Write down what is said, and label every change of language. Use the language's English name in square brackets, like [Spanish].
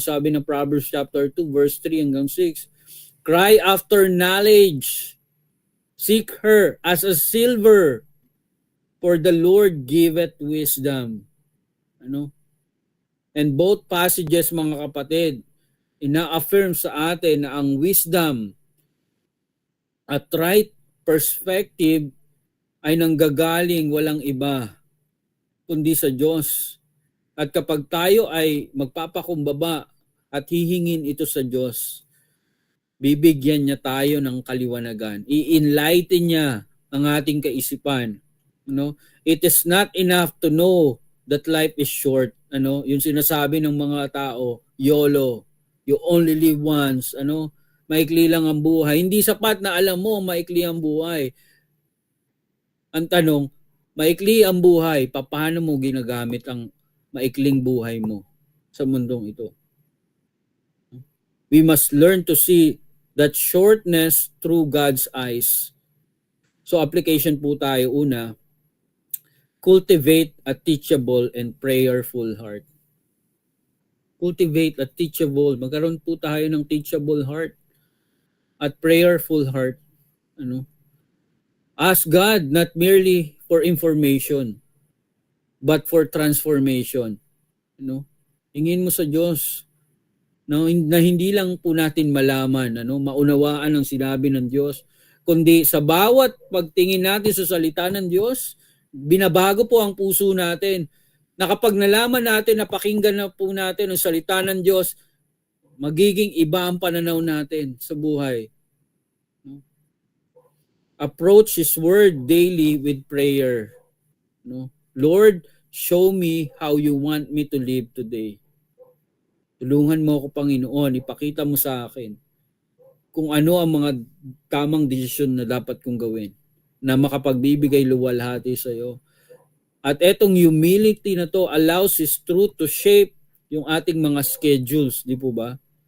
[Filipino] Ang sabi ng [English] Proverbs chapter 2 verse 3 hanggang 6, cry after knowledge, seek her as a silver, for the Lord giveth wisdom. [Filipino] Ano? [English] And both passages, [Filipino] mga kapatid, ina-affirm sa atin na ang wisdom at right perspective ay nanggagaling walang iba kundi sa Diyos. At kapag tayo ay magpapakumbaba at hihingin ito sa Diyos, bibigyan niya tayo ng kaliwanagan. I-enlighten niya ang ating kaisipan. [English] It is not enough to know that life is short. [Filipino] Yung sinasabi ng mga tao, YOLO. [English] You only live once. [Filipino] Maikli lang ang buhay. Hindi sapat na alam mo maikli ang buhay. Ang tanong, maikli ang buhay, paano mo ginagamit ang maikling buhay mo sa mundong ito? [English] We must learn to see that shortness through God's eyes. [Filipino] So application po tayo. Una, [English] cultivate a teachable and prayerful heart. Cultivate a teachable, [Filipino] magkaroon po tayo ng teachable heart at prayerful heart. [English] Ask God not merely for information, but for transformation. [Filipino] Hingin mo sa Diyos na hindi lang po natin malaman, maunawaan ang sinabi ng Diyos, kundi sa bawat pagtingin natin sa salita ng Diyos, binabago po ang puso natin. Na kapag nalaman natin, napakinggan na po natin ang salita ng Diyos, magiging iba ang pananaw natin sa buhay. [English] Approach His Word daily with prayer. Lord, show me how you want me to live today. [Filipino] Tulungan mo ako, Panginoon, ipakita mo sa akin kung ano ang mga tamang desisyon na dapat kong gawin na makapagbibigay luwalhati sa iyo. At etong humility na to [English] allows His truth to shape [Filipino] yung ating mga schedules, di po ba?